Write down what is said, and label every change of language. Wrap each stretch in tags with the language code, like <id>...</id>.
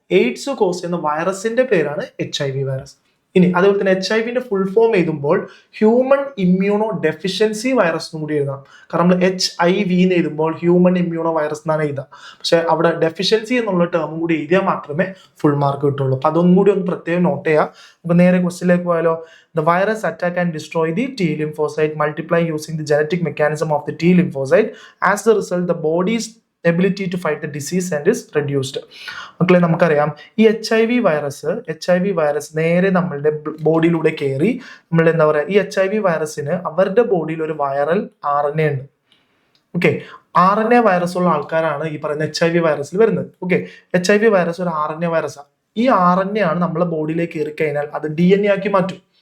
<ml>AIDS cos ചെയ്യുന്ന വൈറസിന്റെ പേരാണ് HIV വൈറസ്. ഇനി അതേപോലെ തന്നെ HIV-ന്റെ ഫുൾ ഫോം എഴുതുമ്പോൾ ഹ്യൂമൻ ഇമ്മ്യൂണോ ഡെഫിഷ്യൻസി വൈറസ് എന്നും കൂടി എഴുതാം. കാരണം നമ്മൾ HIV എന്ന് എഴുതുമ്പോൾ ഹ്യൂമൻ ഇമ്മ്യൂണോ വൈറസ് എന്നാണ് എഴുതാം. പക്ഷെ അവിടെ ഡെഫിഷ്യൻസി എന്നുള്ള ടേമും കൂടി എഴുതിയാൽ മാത്രമേ ഫുൾ മാർക്ക് കിട്ടുള്ളൂ. അപ്പൊ അതൊന്നും കൂടി ഒന്ന് പ്രത്യേകം നോട്ട് ചെയ്യാം. നമുക്ക് നേരെ ക്വസ്റ്റ്യനിലേക്ക് പോയാലോ.</ml> <en>The virus attack and destroy the T lymphocyte, multiply using the genetic mechanism of the T lymphocyte. As the result, the body's ability to fight the disease and is reduced.</en> <ml>മക്കളെ നമുക്കറിയാം ഈ HIV virus നേരെ നമ്മളുടെ ബോഡിയിലൂടെ കയറി നമ്മൾ എന്താ പറയുക, ഈ HIV വൈറസിന് അവരുടെ ബോഡിയിൽ ഒരു വൈറൽ RNA ഉണ്ട്. ഓക്കെ, RNA വൈറസ് ഉള്ള ആൾക്കാരാണ് ഈ പറയുന്ന HIV വൈറസിൽ വരുന്നത്. ഓക്കെ, HIV വൈറസ് ഒരു RNA വൈറസാണ്. ഈ RNA ആണ് നമ്മളെ ബോഡിയിലേക്ക് കയറി കഴിഞ്ഞാൽ അത് DNA ആക്കി മാറ്റും.</ml>